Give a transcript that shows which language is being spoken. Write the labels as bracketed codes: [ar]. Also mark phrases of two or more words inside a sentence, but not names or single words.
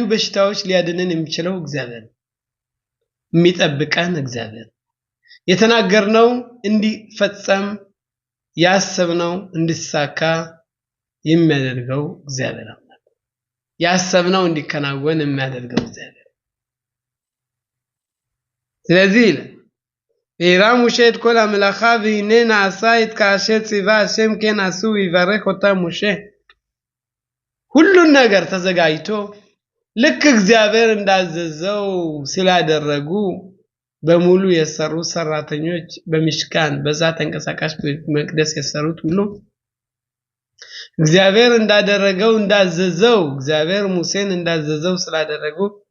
[am] በሽታዎች ሊያድነን የሚችለው እግዚአብሔር የሚጠብቀን እግዚአብሔር የተናገርነው እንዲፈጸም ያሰብነው እንዲሳካ የሚያደርገው እግዚአብሔር አምላክ ያሰብነው እንዲከናወን የሚያደርገው እግዚአብሔር ስለዚህ [he] וירא משה את כל המלאכה והנה נעשה את כאשר ציווה השם כן עשו ויברך אותם משה [am] ሁሉን ነገር ተዘጋጅቶ ልክ እግዚአብሔር እንዳዘዘው ስላደረጉ በሙሉ የሰሩ ሰራተኞች በሚሽካን በዛ ተንቀሳቃሽ መቅደስ የሰሩት ሁሉ እግዚአብሔር እንዳደረገው እንዳዘዘው እግዚአብሔር ሙሴን እንዳዘዘው ስላደረጉ